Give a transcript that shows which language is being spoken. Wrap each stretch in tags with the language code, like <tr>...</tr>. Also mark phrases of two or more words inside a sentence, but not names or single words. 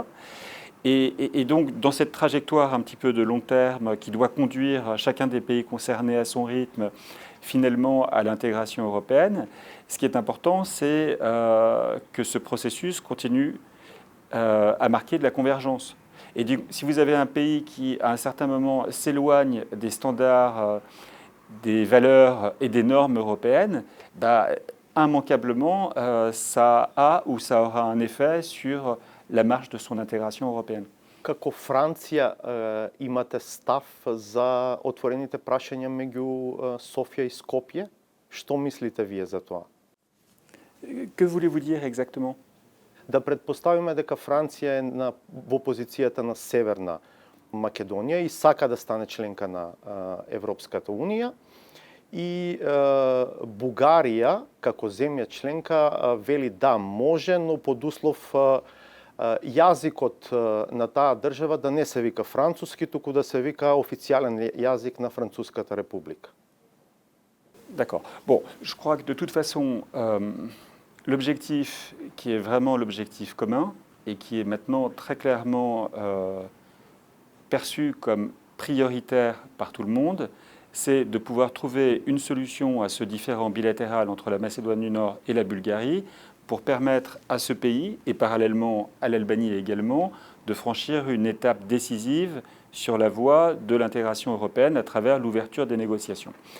<fr>Et donc, dans cette trajectoire un petit peu de long terme qui doit conduire chacun des pays concernés à son rythme, finalement, à l'intégration européenne, ce qui est important, c'est que ce processus continue à marquer de la convergence. Et si vous avez un pays qui, à un certain moment, s'éloigne des standards, des valeurs et des normes européennes, immanquablement, ça a ou ça aura un effet sur la marche de son intégration européenne.</fr> <mk>Како Франција имате став за отворените прашања меѓу Софија и Скопје? Што мислите вие за тоа?</mk> <fr>Que voulez-vous dire exactement?</fr> <mk>Да предпоставиме дека Франција е во позицијата на Северна Македонија и сака да стане членка на Европската унија, и Бугарија како земја членка вели да може, но под услов јазикот на таа држава да не се вика француски, туку да се вика официјален јазик на Француската република.</mk> <fr>D'accord. Bon, je crois que de toute façon, l'objectif qui est vraiment l'objectif commun et qui est maintenant très clairement perçu comme prioritaire par tout le monde, c'est de pouvoir trouver une solution à ce différend bilatéral entre la Macédoine du Nord et la Bulgarie pour permettre à ce pays, et parallèlement à l'Albanie également, de franchir une étape décisive sur la voie de l'intégration européenne à travers l'ouverture des négociations.</fr>